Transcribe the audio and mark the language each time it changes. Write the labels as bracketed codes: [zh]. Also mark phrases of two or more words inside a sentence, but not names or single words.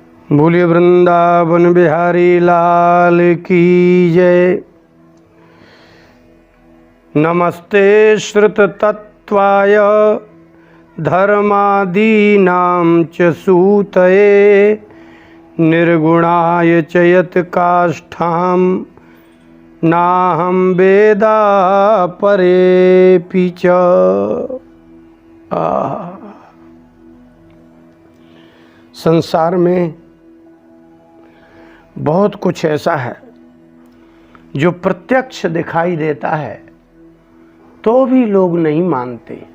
[hi] बोलिए वृंदावन बिहारी लाल की जय। [sa] नमस्ते श्रुत तत्वाय धर्मादीनां च सूतये निर्गुणाय च यत् काष्ठां नाहं वेदा परेऽपि च। [hi] संसार में बहुत कुछ ऐसा है जो प्रत्यक्ष दिखाई देता है तो भी लोग नहीं मानते।